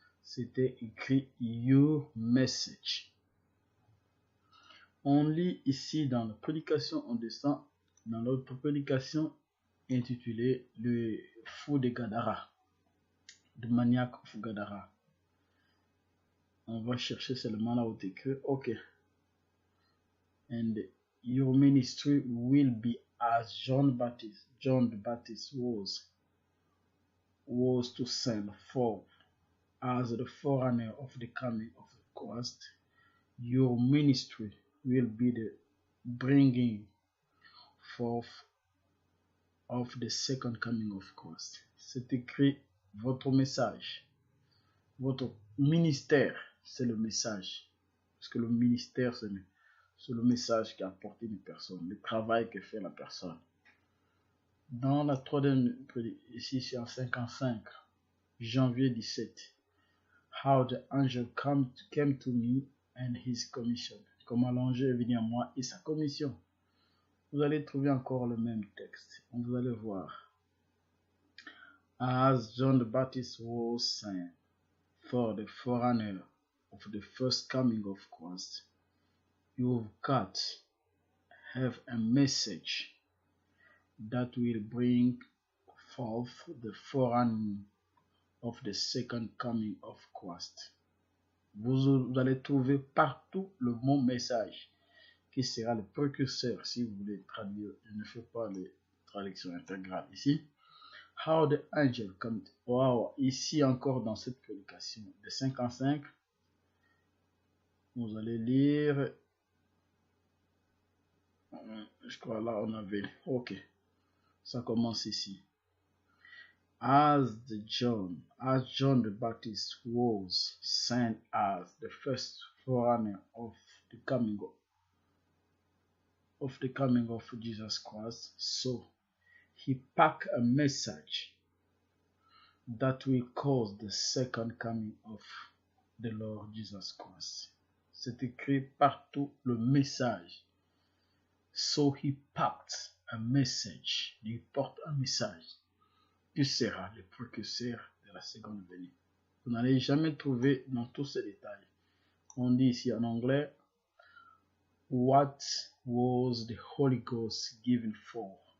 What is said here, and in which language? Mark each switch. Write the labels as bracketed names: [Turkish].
[French] C'était écrit [English] your message. [French] On lit ici dans la prédication, on descend dans l'autre prédication intitulée Le fou de Gadara, [English] The Maniac of Gadara. [French] On va chercher seulement là où c'est écrit, ok. [English] And your ministry will be as John the Baptist was to send forth as the forerunner of the coming of Christ. Your ministry will be the bringing forth of the second coming of Christ. [French] C'est écrit votre message, votre ministère, c'est le message. Parce que le ministère, c'est le message qui a apporté une personne, le travail que fait la personne. Dans la troisième, ici c'est en 55, janvier 17, [English] How the angel came to me and his commission. [French] Comment l'ange est venu à moi et sa commission. Vous allez trouver encore le même texte. Vous allez voir. [English] As John the Baptist was sent for the forerunner of the first coming of Christ, you've got have a message that will bring forth the forerunner of the second coming of Christ. [French] Vous allez trouver partout le mot message qui sera le précurseur si vous voulez traduire. Je ne fais pas les traductions intégrales ici. [English] How the angel comes. [French] Wow, ici encore dans cette prédication de 55, vous allez lire. Je crois là on avait. Ok, ça commence ici. [English] As John the Baptist was sent as the first forerunner of the coming of Jesus Christ, so he packed a message that will cause the second coming of the Lord Jesus Christ. [French] C'est écrit partout le message. [English] So he packed a message. [French] Il porte un message qui sera le précurseur de la seconde venue. Vous n'allez jamais trouver dans tous ces détails. On dit ici en anglais, [English] what was the Holy Ghost given for?